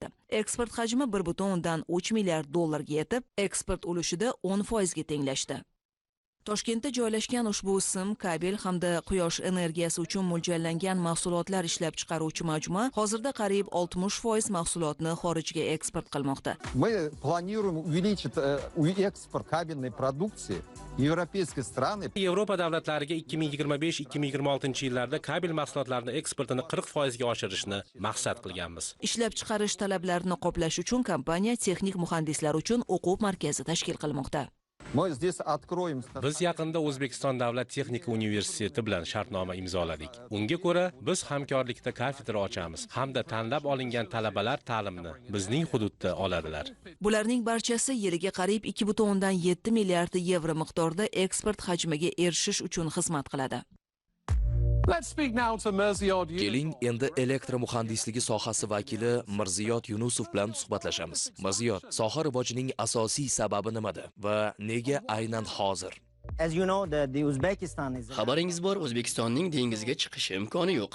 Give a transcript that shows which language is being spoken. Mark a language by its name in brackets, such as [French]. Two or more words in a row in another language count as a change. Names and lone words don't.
[Uzbek] Eksport hajmi 1,3 milliard dollarga yetib, eksport ulushida 10% ga tenglashdi. Toshkentda joylashgan ushbu sim, kabel hamda quyosh energiyasi uchun mo'ljallangan mahsulotlar ishlab chiqaruvchi majmua hozirda qariyb 60% mahsulotni xorijga eksport qilmoqda. [Russian] Мы планируем увеличить экспорт кабельной продукции в европейские страны. [Uzbek] Yevropa davlatlariga 2025-2026 yillarda kabel mahsulotlarini eksportini 40% ga oshirishni maqsad qilganmiz. Ishlab chiqarish talablarini qoplash uchun kompaniya texnik muhandislar uchun o'quv markazi tashkil qilmoqda. Biz yaqinda O'zbekiston davlat texnika universiteti bilan shartnoma imzoladik. Unga ko'ra biz hamkorlikda kafedra ochamiz hamda tanlab olingan talabalar ta'limni bizning hududda oladilar. Bularning barchasi yiliga qariyb 2,7 milliard yevro miqdorida eksport hajmiga erishish uchun xizmat qiladi. [English] Let's speak now to Mirziyod. [Uzbek] Keling, endi elektr muhandisligi sohasi vakili Mirziyod Yunusov bilan suhbatlashamiz. Mirziyod, soha rivojining asosiy sababi nimada va nega aynan hozir? Xabaringiz bor, O'zbekistonning dengizga chiqish imkoni yo'q.